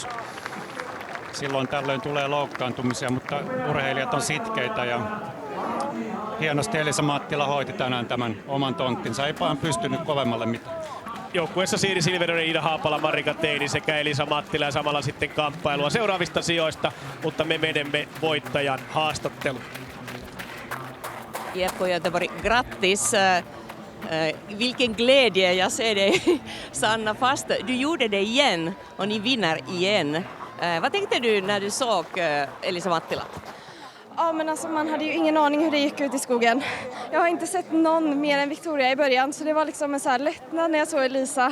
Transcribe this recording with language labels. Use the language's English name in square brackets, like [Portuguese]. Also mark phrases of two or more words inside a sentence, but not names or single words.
[Finnish] Silloin tällöin tulee loukkaantumisia, mutta urheilijat on sitkeitä ja hienosti Elisa Mattila hoiti tänään tämän oman tonttinsa. Ei vaan pystynyt kovemmalle mitään. Joukkueessa Siiri Silveronen, Iida Haapala, Marika Teini sekä Elisa Mattila ja samalla sitten kamppailua seuraavista sijoista, mutta me menemme voittajan haastatteluun. [Swedish] IFK Göteborg, grattis! Vilken glädje jag ser dig, Sanna Fast. Du gjorde det igen och ni vinner igen. Vad tänkte du när du såg Elisa Mattila? Ja, men alltså man hade ju ingen aning hur det gick ut i skogen. Jag har inte sett någon mer än Victoria i början, så det var liksom en så här lättnad när jag såg Elisa.